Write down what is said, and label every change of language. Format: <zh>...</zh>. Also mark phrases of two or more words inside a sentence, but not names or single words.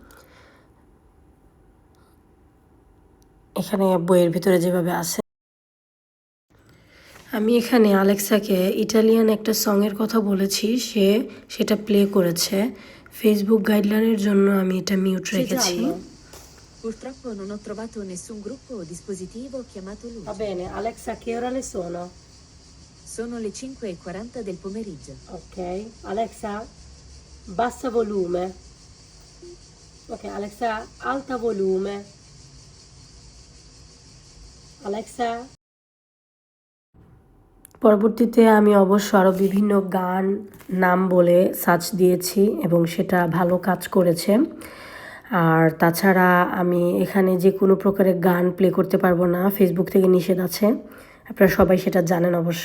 <bn>এখানে বইয়ের ভিতরে যেভাবে আছে, আমি এখানে আলেক্সাকে ইটালিয়ান একটা সঙের কথা বলেছি, সেটা প্লে করেছে। ফেসবুক গাইডলাইনের জন্য আমি এটা মিউট রেখেছি।</bn> <it>Purtroppo non ho trovato nessun gruppo o dispositivo chiamato Luce. Va bene, Alexa, che ore le sono? Sono le 5:40 del pomeriggio. Ok, Alexa, bassa volume. Ok, Alexa, alta volume. Alexa.</it> <bn>পরবর্তীতে আমি অবশ্য আরও বিভিন্ন গান নাম বলে সার্চ দিয়েছি এবং সেটা ভালো কাজ করেছে। আর তাছাড়া আমি এখানে যে কোনো প্রকারের গান প্লে করতে পারবো না, ফেসবুক থেকে নিষেধ আছে, আপনারা সবাই সেটা জানেন অবশ্য।</bn>